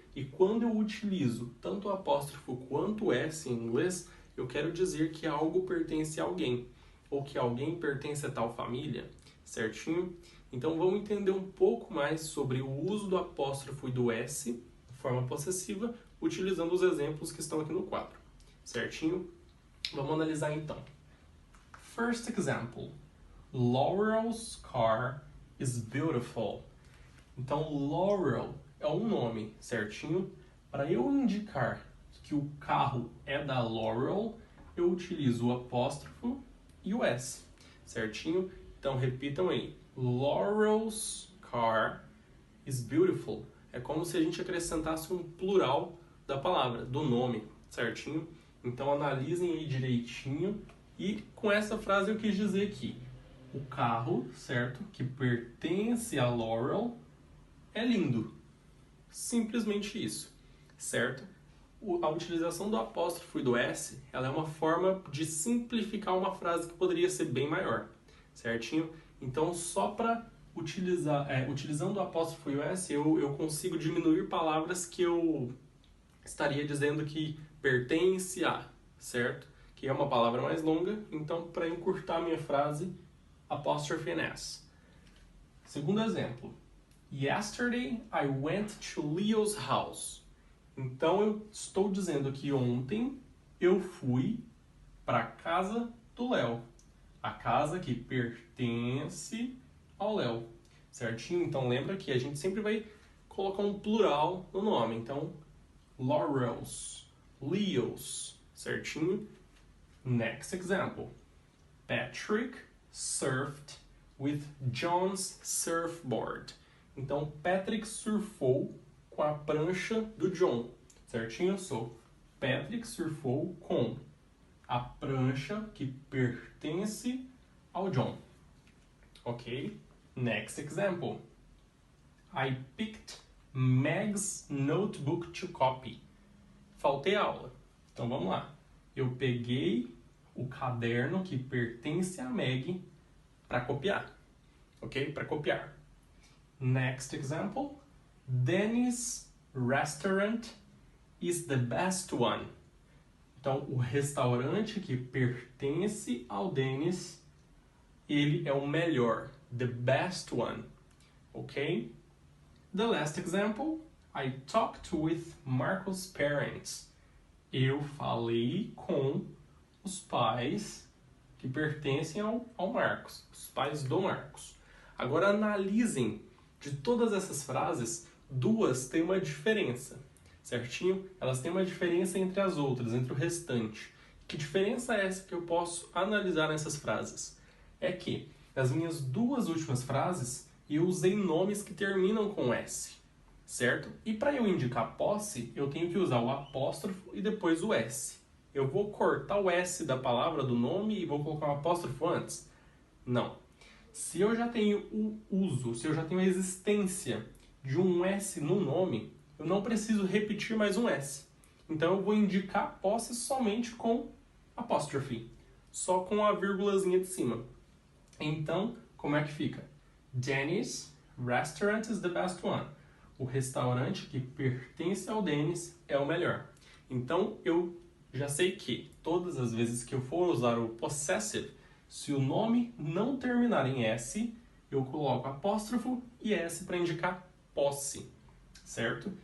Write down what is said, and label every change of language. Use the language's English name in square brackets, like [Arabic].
[Portuguese] E quando eu utilizo tanto o apóstrofo quanto o s em inglês, eu quero dizer que algo pertence a alguém, ou que alguém pertence a tal família, certinho? Então vamos entender um pouco mais sobre o uso do apóstrofo e do s, de forma possessiva, utilizando os exemplos que estão aqui no quadro, certinho? Vamos analisar então. [English] First example. Laurel's car is beautiful. [Portuguese] Então Laurel é um nome, certinho? Para eu indicar que o carro é da Laurel, eu utilizo o apóstrofo e o s, certinho? Então repitam aí. [English] Laurel's car is beautiful. [Portuguese] É como se a gente acrescentasse um plural da palavra, do nome, certinho? Então analisem aí direitinho. E com essa frase eu quis dizer que o carro, certo? Que pertence a Laurel é lindo. Simplesmente isso, certo? A utilização do apóstrofo e do s, ela é uma forma de simplificar uma frase que poderia ser bem maior, certinho? Então, só para utilizando o apóstrofo e o s, eu consigo diminuir palavras que eu estaria dizendo que pertence a, certo? Que é uma palavra mais longa, então, para encurtar a minha frase, apóstrofe [English] and s. [Portuguese] Segundo exemplo. [English] Yesterday I went to Leo's house. [Portuguese] Então, eu estou dizendo que ontem eu fui para a casa do Léo. A casa que pertence ao Léo. Certinho? Então, lembra que a gente sempre vai colocar um plural no nome. Então, Laurel's, Leo's. Certinho? [English] Next example. Patrick surfed with John's surfboard. [Portuguese] Então, Patrick surfou com a prancha do John, certinho? Patrick surfou com a prancha que pertence ao John. Ok? [English] Next example. I picked Meg's notebook to copy. [Portuguese] Faltei aula. Então, vamos lá. Eu peguei o caderno que pertence a Meg para copiar. Ok? Para copiar. [English] Next example. Denny's restaurant is the best one. [Portuguese] Então, o restaurante que pertence ao Dennis, ele é o melhor. [English] The best one. [Portuguese] Ok? [English] The last example, I talked with Marcos' parents. [Portuguese] Eu falei com os pais que pertencem ao Marcos, os pais do Marcos. Agora analisem, de todas essas frases, duas têm uma diferença, certinho? Elas têm uma diferença entre as outras, entre o restante. Que diferença é essa que eu posso analisar nessas frases? É que, nas minhas duas últimas frases, eu usei nomes que terminam com S, certo? E para eu indicar posse, eu tenho que usar o apóstrofo e depois o S. Eu vou cortar o S da palavra, do nome, e vou colocar um apóstrofo antes? Não. Se eu já tenho o uso, se eu já tenho a existência de um S no nome, eu não preciso repetir mais um S. Então eu vou indicar posse somente com apóstrofe, só com a vírgulazinha de cima. Então, como é que fica? [English] Dennis restaurant is the best one. [Portuguese] O restaurante que pertence ao Dennis é o melhor. Então, eu já sei que todas as vezes que eu for usar o possessive, se o nome não terminar em S, eu coloco apóstrofo e S para indicar posse, certo?